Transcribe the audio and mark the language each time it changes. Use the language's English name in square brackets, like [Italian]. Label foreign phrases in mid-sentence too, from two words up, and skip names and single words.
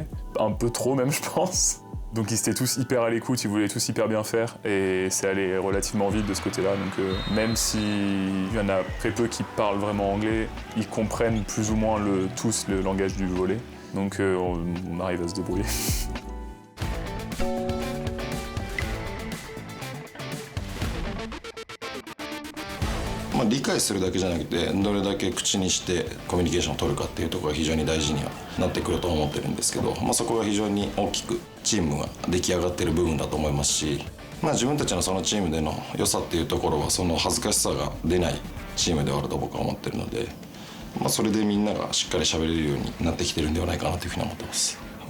[French] Un peu trop même, je pense. Donc ils étaient tous hyper à l'écoute, ils voulaient tous hyper bien faire et c'est allé relativement vite de ce côté-là. Donc même s'il y en a très peu qui parlent vraiment anglais, ils comprennent plus ou moins tous le langage du volley. Donc on arrive à se débrouiller. [Japanese] 理解するだけじゃなくてどれだけ口にしてコミュニケーションを取るかっていうところが非常に大事にはなってくると思ってるんですけど、そこが非常に大きくチームが出来上がっている部分だと思いますし、自分たちのそのチームでの良さっていうところはその恥ずかしさが出ないチームではあると僕は思ってるので、それでみんながしっかり喋れるようになってきてるんではないかなというふうに思ってます。